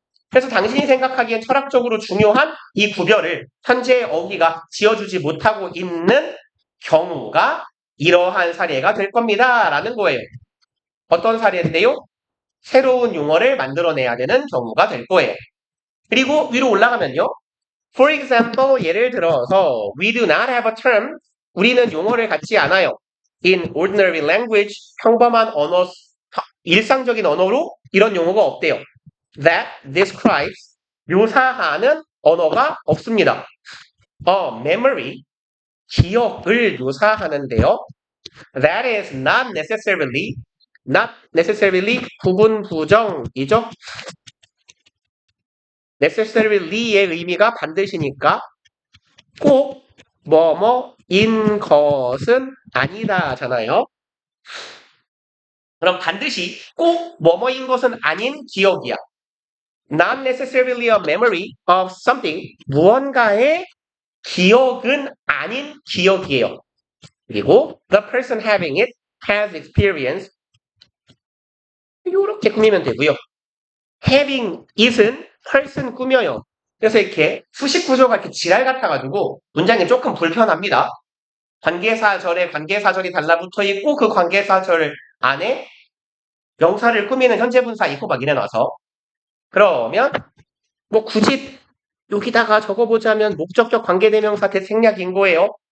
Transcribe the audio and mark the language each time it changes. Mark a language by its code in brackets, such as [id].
[ko] 그래서 당신이 생각하기엔 철학적으로 중요한 이 구별을 현재의 어휘가 지어주지 못하고 있는 경우가 이러한 사례가 될 겁니다. 라는 거예요. 어떤 사례인데요? 새로운 용어를 만들어내야 되는 경우가 될 거예요. 그리고 위로 올라가면요. [en] For example, [ko] 예를 들어서 [en] We do not have a term. [ko] 우리는 용어를 갖지 않아요. [en] In ordinary language, [ko] 평범한 언어, 일상적인 언어로 이런 용어가 없대요. [en] That describes, [ko] 묘사하는 언어가 없습니다. Memory, 기억을 묘사하는데요. [en] That is not necessarily [ko] 부분 부정이죠. necessary의 의미가 반드시니까 꼭 뭐뭐인 것은 아니다잖아요. 그럼 반드시 꼭 뭐뭐인 것은 아닌 기억이야. [en] Not necessarily a memory of something. [ko] 무언가의 기억은 아닌 기억이에요. 그리고 [en] the person having it has experience. [ko] 이렇게 꾸미면 되고요. having it은 person 꾸며요. 그래서 이렇게 수식 구조가 이렇게 지랄 같아가지고 문장이 조금 불편합니다. 관계사절에 관계사절이 달라붙어 있고 그 관계사절 안에 명사를 꾸미는 현재분사 있고 막 이래놔서 그러면 뭐 굳이 여기다가 적어보자면 목적격 관계대명사 대생략인 거예요.